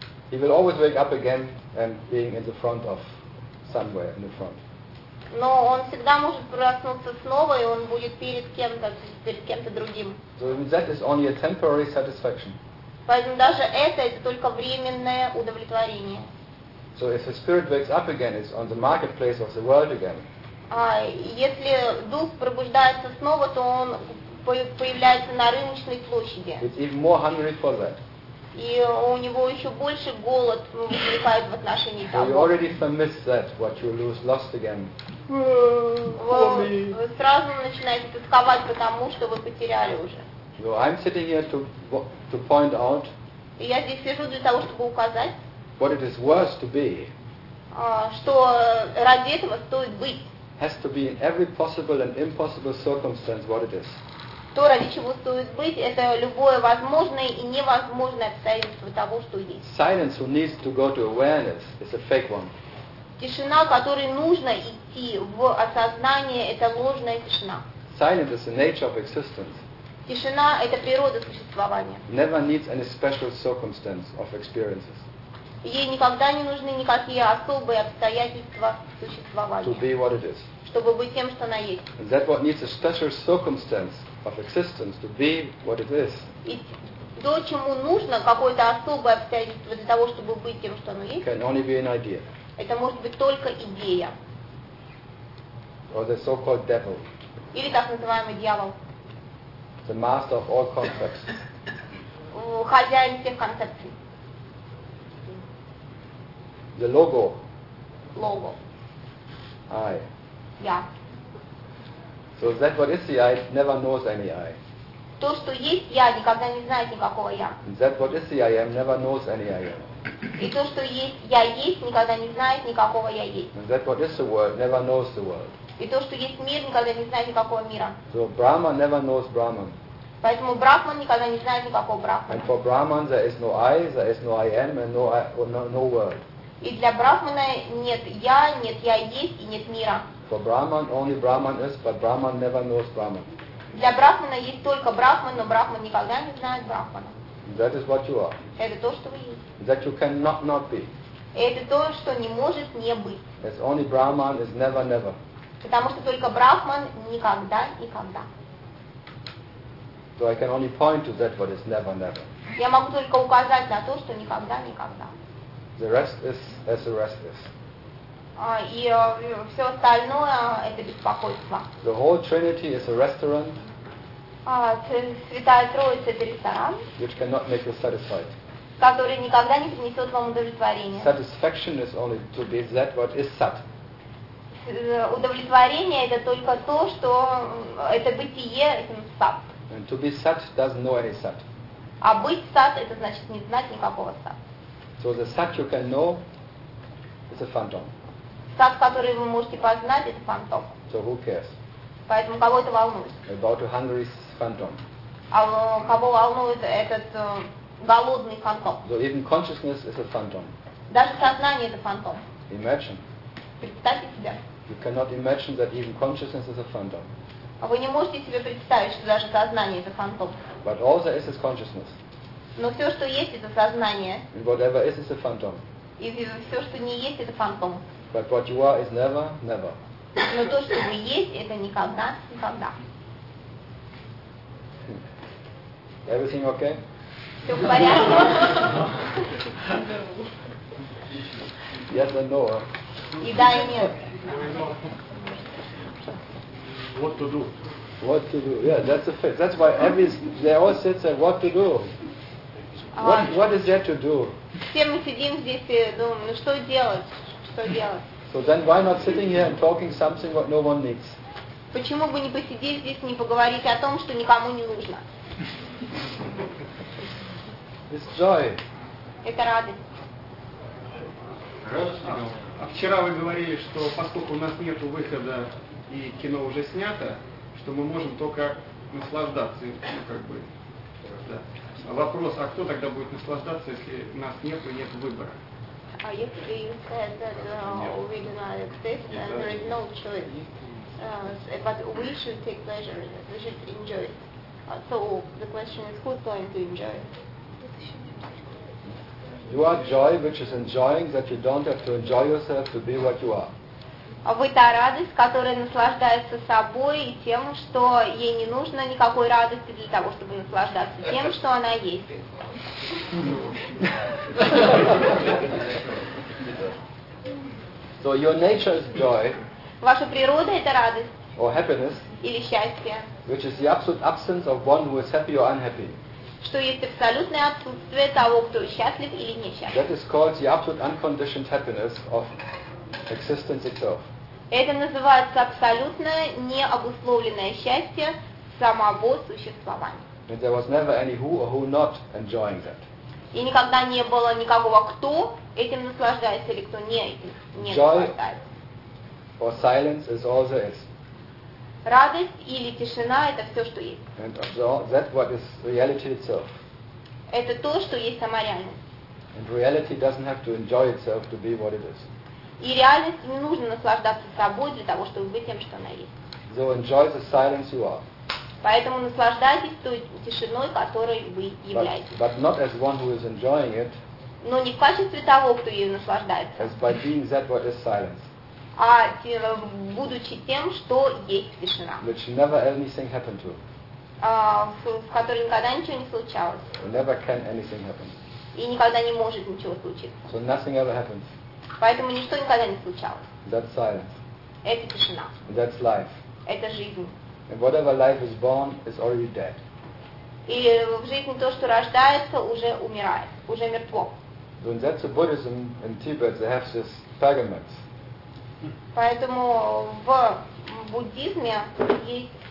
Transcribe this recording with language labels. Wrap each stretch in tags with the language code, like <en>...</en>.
<en>He will always wake up again and being in the front of somewhere in the front.</en> <ru>Но он всегда может проснуться снова, и он будет перед кем-то другим.</ru> <en>So that is only a temporary satisfaction.</en> <ru>Поэтому даже это только временное удовлетворение.</ru> <en>So if the spirit wakes up again, it's on the marketplace of the world again.</en> <ru>Если дух пробуждается снова, то он появляется на рыночной площади.</ru> <en>It's even more hungry for that.</en> <ru>И у него еще больше голод возникает в отношении того.</ru> <en>So you already miss that, what you lost again.</en> <ru>Вы сразу начинаете тосковать, потому что вы потеряли уже.</ru> <en>So I'm sitting here to point out.</en> <ru>Я здесь сижу для того, чтобы указать.</ru> <en>What it is worth to be.</en> <ru>Что ради этого стоит быть.</ru> <en>Has to be in every possible and impossible circumstance what it is.</en> <ru>То ради чего стоит быть, это любое возможное и невозможное обстоятельство того, что есть.</ru> <en>Silence who needs to go to awareness is a fake one.</en> <ru>Тишина, которой нужно идти в осознание, это ложная тишина.</ru> <en>Silence is the nature of existence.</en> <ru>Тишина – это природа существования.</ru> <en>Never needs any special circumstance of experiences.</en> <ru>Ей никогда не нужны никакие особые обстоятельства существования.</ru> <en>To be what it is.</en> <ru>Чтобы быть тем, что она есть.</ru> <en>And that what needs a special circumstance of existence to be what it is.</en> <ru>И то, чему нужно какое-то особое обстоятельство для того, чтобы быть тем, что оно есть.</ru> <en>Can only be an idea.</en> <ru>Это может быть только идея.</ru> <en>Or the so-called devil.</en> <ru>Или так называемый дьявол.</ru> <en>The master of all concepts.</en> <ru>Хозяин всех концепций.</ru> <en>The logo. Logo. I.</en> <ru>Я.</ru> <en>So that what is the I never knows any I.</en> <ru>То, что есть я, никогда не знает никакого я.</ru> <en>And that what is the I am never knows any I am.</en> <ru>И то, что есть я есть, никогда не знает никакого я есть.</ru> <en>And that what is the world never knows the world.</en> <ru>И то, что есть мир, никогда не знает никакого мира.</ru> <en>So Brahma never knows Brahman.</en> <ru>Поэтому Брахман никогда не знает никакого Брахмана.</ru> <en>And for Brahman there is no I, there is no I am, and no world.</en> <ru>И для Брахмана нет я есть и нет мира.</ru> <en>For Brahman only Brahman is, but Brahman never knows Brahman.</en> <ru>Для Брахмана есть только Брахман, но Брахман никогда не знает Брахмана.</ru> <en>That is what you are.</en> <ru>Это то, что вы есть.</ru> <en>That you cannot not be.</en> <ru>Это то, что не может не быть.</ru> <en>It's only Brahman is never never.</en> <ru>Потому что только Брахман никогда никогда.</ru> <en>So I can only point to that what is never never.</en> <ru>Я могу только указать на то, что никогда никогда.</ru> <en>The rest is as the rest is.</en> <ru>Все остальное это беспокойство.</ru> <en>The whole Trinity is a restaurant.</en> <ru>Святая Троица это ресторан.</ru> <en>Which cannot make you satisfied.</en> <ru>который никогда не принесет вам удовлетворения.</ru> <en>Satisfaction is only to be that what is sat.</en> <ru>Удовлетворение это только то, что это бытие этим сат.</ru> <en>And to be sat doesn't know any sat.</en> <ru>А быть сат это значит не знать никакого сат.</ru> <en>So the sat you can know is a phantom.</en> <ru>Сат, который вы можете познать, это фантом.</ru> <en>So who cares?</en> <ru>Поэтому кого это волнует?</ru> <en>About a hungry phantom.</en> <ru>А кого волнует этот голодный фантом?</ru> <en>So even consciousness is a phantom.</en> <ru>Даже сознание это фантом.</ru> <en>Imagine.</en> <ru>Представьте себе.</ru> <en>You cannot imagine that even consciousness is a phantom.</en> <ru>А вы не можете себе представить, что даже сознание это фантом.</ru> <en>But all there is consciousness.</en> <ru>Но все, что есть, это сознание.</ru> <en>And whatever is a phantom.</en> <ru>И все, что не есть, это фантом.</ru> <en>But what you are is never, never.</en> <ru>Но то, что вы есть, это никогда, никогда.</ru> <en>Everything okay?</en> <ru>Все в порядке.</ru> <en>Yes and no.</en> <ru>И да, и нет.</ru> <en>What to do? What to do? Yeah, that's the fact. That's why every they all sit there. What to do? What is there to do?</en> <ru>Все мы сидим здесь и думаем, ну что делать? Что делать?</ru> <en>So then why not sitting here and talking something what no one needs?</en> <ru>Почему бы не посидеть здесь, не поговорить о том, что никому не нужно?</ru> <en>It's joy.</en> <ru>Это радость. А вчера вы говорили, что поскольку у нас нет выхода и кино уже снято, что мы можем только наслаждаться. Ну, как бы, да. Вопрос, а кто тогда будет наслаждаться, если у нас нет и нет выбора?</ru> <en>Yesterday you said that we do not exist and there is no choice, but we should take pleasure in it, we should enjoy it. So the question is, who's going to enjoy it? You are joy, which is enjoying that you don't have to enjoy yourself to be what you are.</en> <ru>Вы та радость, которая наслаждается собой и тем, что ей не нужно никакой радости для того, чтобы наслаждаться тем, что она есть.</ru> <en>So your nature is joy.</en> <ru>Ваша природа это радость.</ru> <en>Or happiness.</en> <ru>Или счастье.</ru> <en>Which is the absolute absence of one who is happy or unhappy.</en> <ru>Что есть абсолютное отсутствие того, кто счастлив или несчастлив.</ru> <en>That is called the absolute unconditioned happiness of existence itself.</en> <ru>Это называется абсолютное необусловленное счастье самого существования.</ru> <en>And there was never any who or who not enjoying that.</en> <ru>И никогда не было никакого кто этим наслаждается или кто не этим не наслаждается.</ru> <en>Joy or silence is all there is.</en> <ru>Радость или тишина – это все, что есть.</ru> <en>And that what is reality itself.</en> <ru>Это то, что есть сама реальность.</ru> <en>And reality doesn't have to enjoy itself to be what it is.</en> <ru>И реальности не нужно наслаждаться собой для того, чтобы быть тем, что она есть.</ru> <en>So enjoy the silence you are.</en> <ru>Поэтому наслаждайтесь той тишиной, которой вы являетесь.</ru> <en>But not as one who is enjoying it.</en> <ru>Но не в качестве того, кто ее наслаждается.</ru> <en>As by being that what is silence.</en> <ru>А будучи тем, что есть тишина.</ru> <en>Which never anything happened to.</en> <ru>В которой никогда ничего не случалось.</ru> <en>Or never can anything happen.</en> <ru>И никогда не может ничего случиться.</ru> <en>So nothing ever happens.</en> <ru>Поэтому ничто никогда не случалось.</ru> <en>That's silence.</en> <ru>Это тишина.</ru> <en>That's life.</en> <ru>Это жизнь.</ru> <en>And whatever life is born is already dead.</en> <ru>И в жизни то, что рождается, уже умирает, уже мертво.</ru> <en>So in that's the Buddhism in Tibet, they have this pyramids.</en> <ru>Поэтому в буддизме есть</ru>